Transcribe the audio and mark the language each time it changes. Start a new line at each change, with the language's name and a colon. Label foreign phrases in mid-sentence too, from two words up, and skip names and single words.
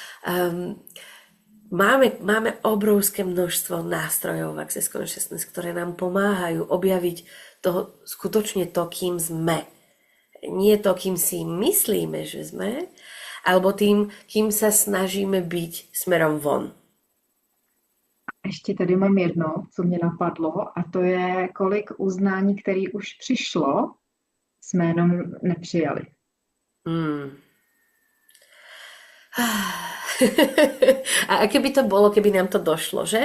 Slovak: Máme obrovské množstvo nástrojov v Access Consciousness, ktoré nám pomáhajú objaviť skutočne to, kým sme. Nie to, kým si myslíme, že sme, alebo tým, kým sa snažíme byť smerom von.
Czech: Ještě tady mám jedno, co mě napadlo, a to je, kolik uznání, který už přišlo, jsme jenom nepřijali.
Slovak: A aké by to bolo, keby nám to došlo, že?